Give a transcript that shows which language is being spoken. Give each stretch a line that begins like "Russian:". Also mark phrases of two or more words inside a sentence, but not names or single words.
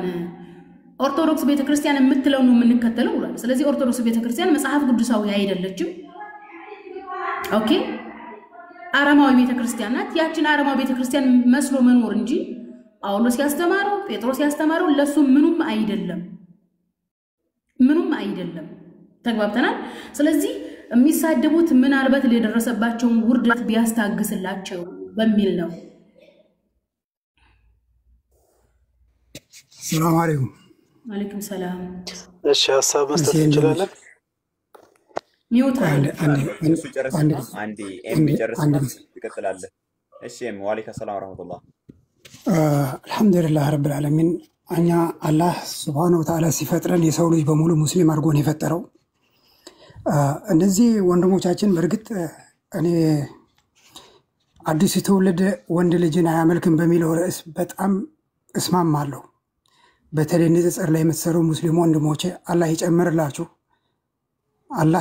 Amharic: ኦርቶዶክስ ቤተክርስቲያን የምትለው ነው የምንከተለው ብሏል። ስለዚህ ኦርቶዶክስ ቤተክርስቲያን መጽሐፍ ቅዱሳዊ አይደለችም። ኦኬ አረማዊ ቤተክርስቲያን ናት። ያችን አረማዊ ቤተክርስቲያን መስሎ መኖር እንጂ ጳውሎስ ያስተማረው ጴጥሮስ ያስተማረው ለሱ ምኑም አይደለም። ተግባብተናል። ስለዚህ የሚሳደቡት ምናልባት ለደረሰባቸው ውርደት ቢያስታግስላቸው በሚል ነው።
Arabic: السلام عليكم. وعليكم السلام.
Amharic: እሺ ሐሳብ መስጠት እንችላለን? ሚውት አንዴ ትቀጥላለህ። እሺ
Arabic: وعليكم السلام ورحمة الله። الحمد لله رب العالمين.
Amharic: እኛ አላህ
Arabic: سبحانه وتعالى
Amharic: ሲፈጥረን የሰው ልጅ በሙሉ ሙስሊም አድርጎ ነው የፈጠረው። እነዚህ ወንድሞቻችን በርግጥ እኔ አዲስ ትውልድ ወንድ ልጅን አያመልክም በሚለው ርዕስ በጣም እስማማለሁ። በተለይ ንጽጽር ላይ የምትሰሩ ሙስሊም ወንድሞቼ አላህ ይጨምርላችሁ፣ አላህ